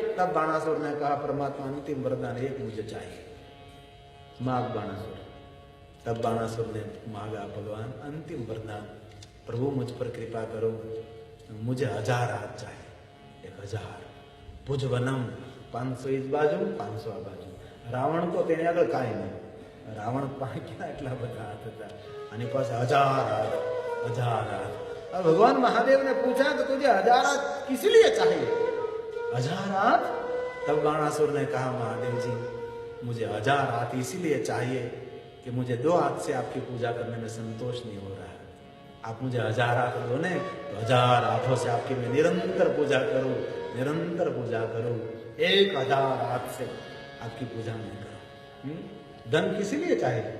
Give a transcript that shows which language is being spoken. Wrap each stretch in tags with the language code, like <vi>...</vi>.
<hi>तब बाणासुर ने कहा परमात्मा अंतिम वरदान एक मुझे चाहिए, मांग बाणासुर। तब बाणासुर ने मांगा भगवान अंतिम वरदान, प्रभु मुझ पर कृपा करो, मुझे 1000 हाथ चाहिए, 1000 भुजवनम, 500 इस बाजू 500 आ बाजू। रावण को</hi> <gu>तेने આગળ કાઈ નહીં, રાવણ પાસે ક્યાં એટલા બધા હાથ હતા, અને પાસે 1000 હાથ, 1000 હાથ।</gu> <hi>अब भगवान महादेव ने पूछा कि तुझे 1000 हाथ किस लिए चाहिए? 1000 हाथ? तब बाणासुर ने कहा महादेव जी मुझे 1000 हाथ इसीलिए चाहिए कि मुझे 2 हाथ से आपकी पूजा करने में संतोष नहीं हो रहा है। आप मुझे 1000 हाथ दो ने तो 1000 हाथों से आपकी मैं निरंतर पूजा करूं, निरंतर पूजा करूं, 1000 हाथ से आपकी पूजा नहीं करूं। धन किस लिए चाहिए?</hi>